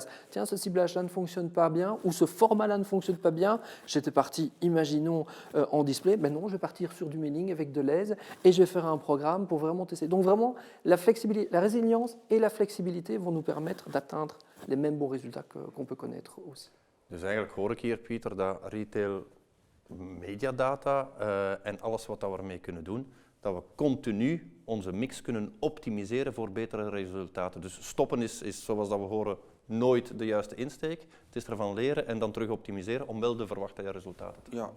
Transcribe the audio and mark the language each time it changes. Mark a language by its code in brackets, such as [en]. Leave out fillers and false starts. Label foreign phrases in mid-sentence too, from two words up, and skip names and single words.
[fr] Tiens, ce ciblage-là ne fonctionne pas bien ou ce format-là ne fonctionne pas bien. J'étais parti, imaginons, en display. Mais non, je vais partir sur du mailing avec Deleuze et je vais faire un programme pour vraiment tester. Donc vraiment, la flexibilité, la résilience et la flexibilité vont nous permettre d'atteindre les mêmes bons résultats qu'on peut connaître aussi. [nl] Dus eigenlijk hoor ik hier, Pieter, dat retail mediadata en alles wat we ermee kunnen doen, dat we continu onze mix kunnen optimiseren voor betere resultaten. Dus stoppen is zoals dat we horen, nooit de juiste insteek. Het is ervan leren en dan terug optimiseren om wel de verwachte resultaten te krijgen.